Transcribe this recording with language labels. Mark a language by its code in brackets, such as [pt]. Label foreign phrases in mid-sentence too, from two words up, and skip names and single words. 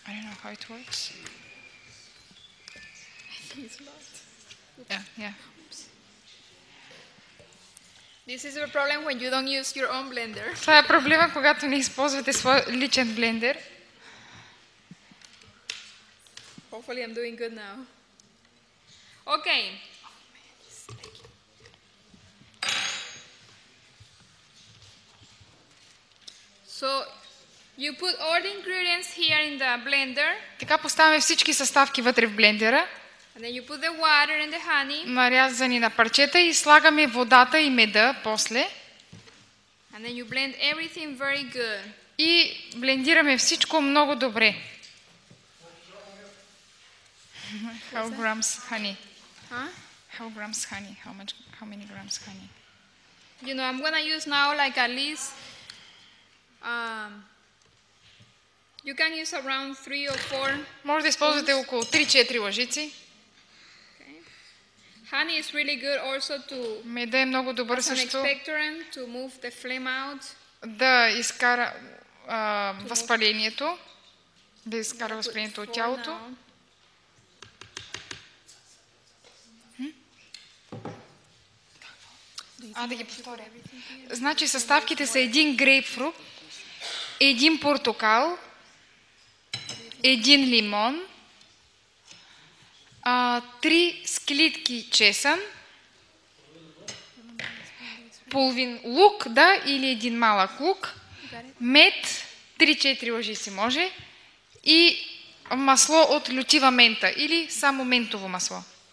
[en] know how it works. It's lost. Yeah. This is a problem when you don't use your own blender. [bg] Това е проблема, когато не използвате свой личен блендер. [en] Hopefully I'm doing good now. Okay. So you put all the ingredients here in the blender. [bg] Така поставяме всички съставки вътре в блендера, [en] And then you put the water and the honey. [bg] нарязани на парчета, и слагаме водата и меда после. [en] And then you blend everything very good. [bg] И блендираме всичко много добре. [en] How grams honey? Huh? How grams honey? How many grams honey? You know, I'm gonna use now like at least you can use around 3 or 4. [bg] Може да използвате около 3-4 лъжици. [en] Okay. Honey is really good also to [bg] Меда е много добър [en] as an [bg] също [en] expectorant to move the flame out. [bg] да изкара възпалението, да изкара възпалението от [en] Four [bg] тялото. [en] now. [bg] Да ги повторя. Значи съставките са 1 грейпфрут, 1 портокал, 1 лимон, 3 склитки чесън, половин лук, или един малък лук, мед, 3-4 лъжици може, и масло от лютива мента или само ментово масло.